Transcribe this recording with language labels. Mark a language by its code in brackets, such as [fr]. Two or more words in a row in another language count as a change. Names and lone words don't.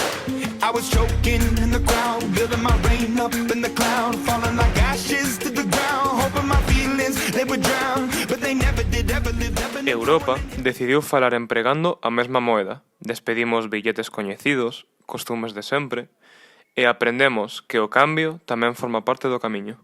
[en] I was choking in the crowd, building my rain up in the cloud, falling like ashes to the ground, hoping my feelings they would drown, but they never did, ever lived, ever lived. [gl] Europa decidiu falar empregando a mesma moeda. Despedimos billetes coñecidos, costumes de sempre, e aprendemos que o cambio tamén forma parte do camiño.